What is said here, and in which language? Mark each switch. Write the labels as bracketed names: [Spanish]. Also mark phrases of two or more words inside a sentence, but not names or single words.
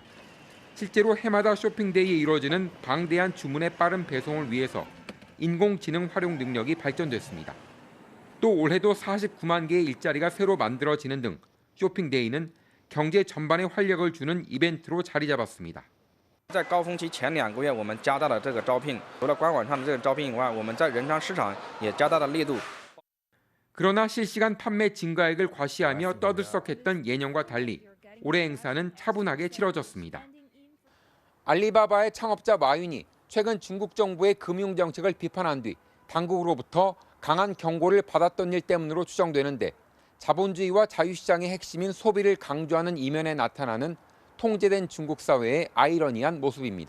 [Korean] 실제로 해마다 쇼핑데이에 이루어지는 방대한 주문의 빠른 배송을 위해서 인공지능 활용 능력이 발전됐습니다. 또 올해도 49만 개의 일자리가 새로 만들어지는 등 쇼핑데이는 경제 전반에 활력을 주는 이벤트로 자리 잡았습니다. [Chinese] 在高峰期前2个月，我们加大了这个招聘。除了官网上的这个招聘以外，我们在人商市场也加大了力度。 [Korean] 그러나 실시간 판매 증가액을 과시하며 떠들썩했던 예년과 달리 올해 행사는 차분하게 치러졌습니다. 알리바바의 창업자 마윈이 최근 중국 정부의 금융 정책을 비판한 뒤 당국으로부터 강한 경고를 받았던 일 때문으로 추정되는데 자본주의와 자유시장의 핵심인 소비를 강조하는 이면에 나타나는 통제된 중국 사회의 아이러니한 모습입니다.